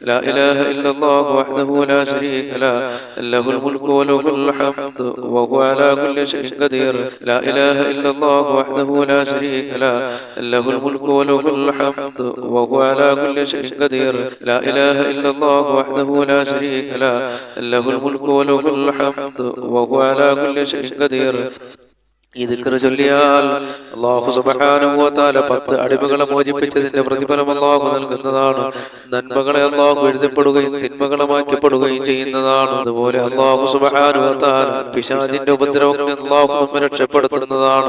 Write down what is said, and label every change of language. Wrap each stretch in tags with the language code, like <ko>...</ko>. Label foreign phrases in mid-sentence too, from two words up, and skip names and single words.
<ar>لا إله إلا الله وحده لا شريك له له الملك وله الحمد وهو على كل شيء قدير لا إله إلا الله وحده لا شريك له له الملك وله الحمد وهو على كل شيء قدير لا إله إلا الله وحده لا شريك له له الملك وله الحمد وهو على كل شيء قدير</ar> <ml>ഈ ദിക്ർ ചൊല്ലിയാൽ അല്ലാഹു</ml> <ar>سبحانه وتعالى</ar> <ml>10 അടിമകളെ മോചിപ്പിച്ചതിന്റെ പ്രതിഫലം അല്ലാഹു നൽകുന്നതാണ്. നന്മകളെ അല്ലാഹു എഴുതപ്പെടുകയും തിന്മകളെ മാറ്റപ്പെടുകയും ചെയ്യുന്നതാണ്. അതുപോലെ അല്ലാഹു</ml> <ar>سبحانه وتعالى</ar> <ml>പിശാചിന്റെ ഉപദ്രവങ്ങളിൽ അല്ലാഹു നമ്മെ രക്ഷപ്പെടുത്തുന്നതാണ്.</ml>